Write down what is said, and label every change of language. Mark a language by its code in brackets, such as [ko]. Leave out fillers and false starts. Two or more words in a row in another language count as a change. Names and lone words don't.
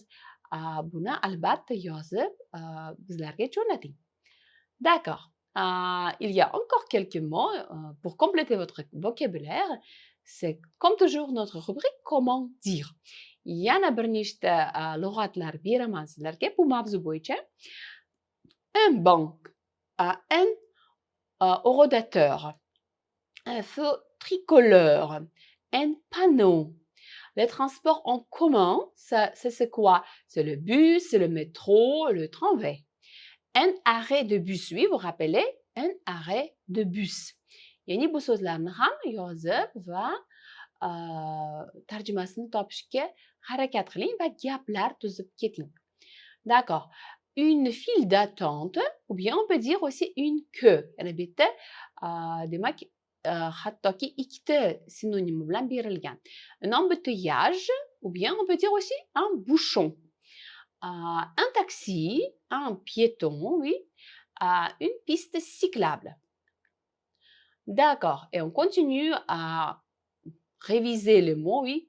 [uz] Buni albatta yozib bizlarga jo'nating. [fr] D'accord. Il y a encore quelques mots pour compléter votre vocabulaire. C'est comme toujours notre rubrique Comment dire. [uz] Yana bir nechta lug'atlar beraman sizlarga bu mavzu bo'yicha. [fr] Un banc, un horodateur, un feu tricolore, un panneau. Les transports en commun, ça c'est quoi? C'est le bus, c'est le métro, le tramway. Un arrêt de bus, oui, vous rappelez? Un arrêt de bus. [uz] Yani bu so'zlarni ham yozib va tarjimasini topishga harakat qiling va gaplar tuzib keting. [fr] D'accord. Une file d'attente ou bien on peut dire aussi une queue. [uz] Yana bu yerda demak hattoki ikkita sinonimi bilan berilgan. [fr] Un embouteillage ou bien on peut dire aussi un bouchon. Un taxi, un piéton, oui, une piste cyclable. D'accord. Et on continue à réviser les mots, oui.